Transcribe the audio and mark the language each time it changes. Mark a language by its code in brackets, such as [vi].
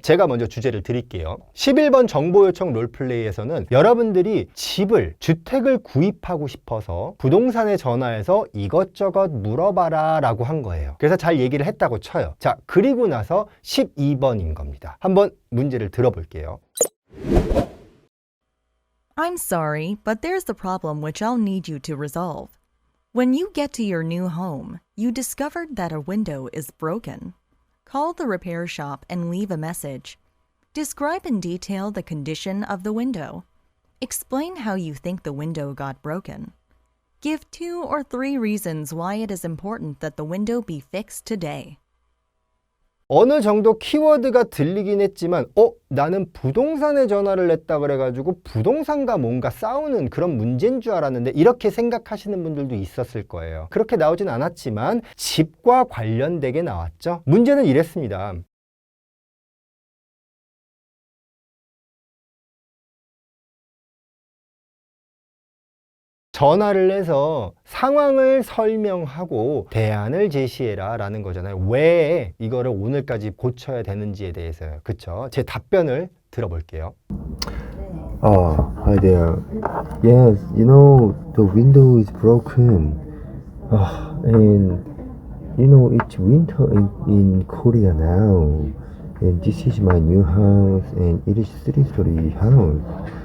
[ko] 제가 먼저 주제를 드릴게요. 11번 정보 요청 롤플레이에서는 여러분들이 집을, 주택을 구입하고 싶어서 부동산에 전화해서 이것저것 물어봐라 라고 한 거예요. 그래서 잘 얘기를 했다고 쳐요. 자, 그리고 나서 12번인 겁니다. 한번 문제를 들어볼게요. [en] I'm sorry, but there's the problem which I'll need you to resolve. When you get to your new home, you discovered that a window is broken. Call the repair shop and leave a message. Describe in detail the condition of the window. Explain how you think the window got broken. Give 2 or 3 reasons why it is important that the window be fixed today. [ko] 어느 정도 키워드가 들리긴 했지만 나는 부동산에 전화를 했다 그래가지고 부동산과 뭔가 싸우는 그런 문제인 줄 알았는데 이렇게 생각하시는 분들도 있었을 거예요. 그렇게 나오진 않았지만 집과 관련되게 나왔죠. 문제는 이랬습니다. 전화를 해서 상황을 설명하고 대안을 제시해라 라는 거잖아요. 왜 이거를 오늘까지 고쳐야 되는지에 대해서요. 그쵸? 제 답변을 들어볼게요. [en] Oh, hi there. Yes, you know, the window is broken. And, you know, it's winter in Korea now. And this is my new house, and it is three-story house.